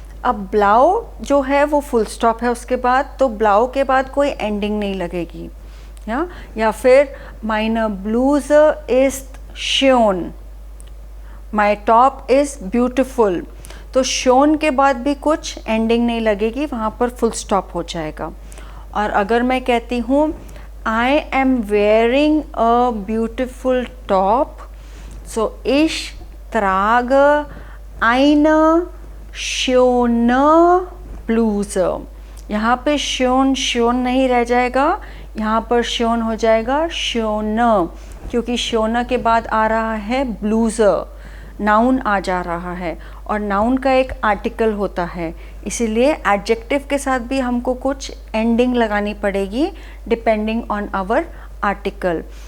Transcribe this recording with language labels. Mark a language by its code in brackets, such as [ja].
[hi] अब ब्लाउ जो है वो फुल स्टॉप है उसके बाद, तो ब्लाउ के बाद कोई एंडिंग नहीं लगेगी। [de] या फिर meine Bluse ist schön, [en] my top is beautiful। [hi] तो शोन के बाद भी कुछ एंडिंग नहीं लगेगी, वहाँ पर फुल स्टॉप हो जाएगा। और अगर मैं कहती हूँ [en] I am wearing a beautiful top, so [de] ich trage eine schöne Bluse। [hi] यहाँ पे शोन नहीं रह जाएगा, यहाँ पर शोन हो जाएगा शोना, क्योंकि शोना के बाद आ रहा है ब्लूज़र, नाउन आ जा रहा है और नाउन का एक आर्टिकल होता है, इसीलिए एडजेक्टिव के साथ भी हमको कुछ एंडिंग लगानी पड़ेगी डिपेंडिंग ऑन आवर आर्टिकल।